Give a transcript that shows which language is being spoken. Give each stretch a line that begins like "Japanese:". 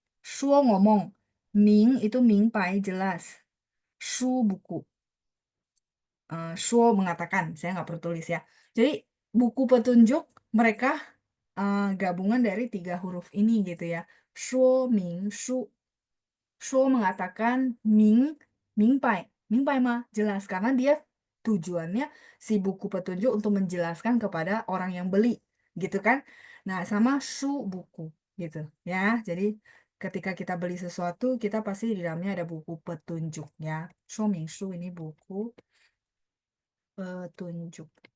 Indonesian: 说 ngomong, 明 itu 明白, jelas. 书 buku. 说 mengatakan, saya nggak perlu tulis ya. Jadi buku petunjuk mereka gabungan dari 3 huruf ini gitu ya.
Chinese: 说明书.
Indonesian: 说 mengatakan, 明白.
Chinese: 明白吗?
Indonesian: Jelas, karena dia tujuannya si buku petunjuk untuk menjelaskan kepada orang yang beli, gitu kan? Nah, sama su buku, gitu ya. Jadi ketika kita beli sesuatu, kita pasti di dalamnya ada buku petunjuk ya. 说明书 ini buku petunjuk.